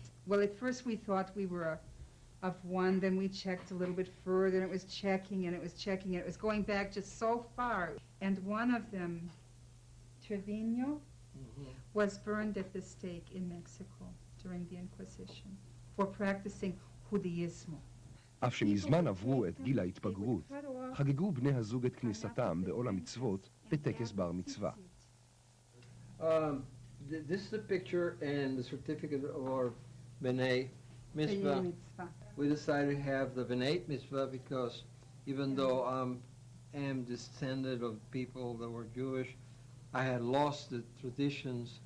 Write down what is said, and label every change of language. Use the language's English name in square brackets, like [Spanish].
[English] Well, at first we thought we were of one, then we checked a little bit further, and it was checking, and it was checking, and it was going back just so far. And one of them, Trevino, was burned at the stake in Mexico during the Inquisition for practicing Judaismo. [Hebrew] אף שמזמן עברו את גיל ההתבגרות, חגגו בני הזוג את כניסתם בעול המצוות בטקס בר מצווה. [English] This is a picture and the certificate of our B'nai Mitzvah. We decided to have the B'nai Mitzvah because even though I am descendant of people that were Jewish, I had lost the traditions.